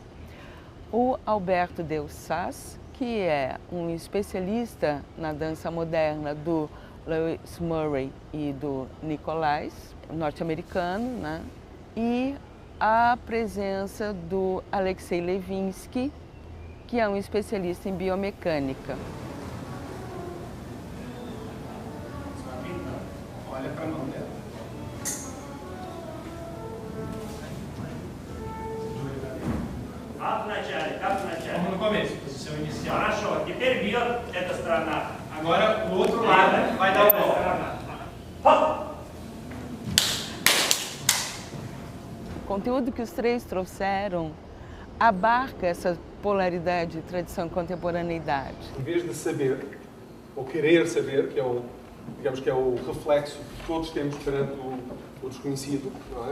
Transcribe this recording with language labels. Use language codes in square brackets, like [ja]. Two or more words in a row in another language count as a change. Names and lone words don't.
[pt] O Alberto Deussas, que é um especialista na dança moderna do Lewis Murray e do Nicolais, norte-americano, e a presença do Alexei Levinsky, que é um especialista em biomecânica. Olha para a mão dela. Vamos no começo, posição inicial. [ru] Хорошо, теперь бьет эта сторона. [pt] Agora o outro lado vai dar o golpe. O conteúdo que os 3 trouxeram abarca essa polaridade de tradição e contemporaneidade. Em vez de saber, ou querer saber, que é digamos que é o reflexo que todos temos perante o desconhecido, não é?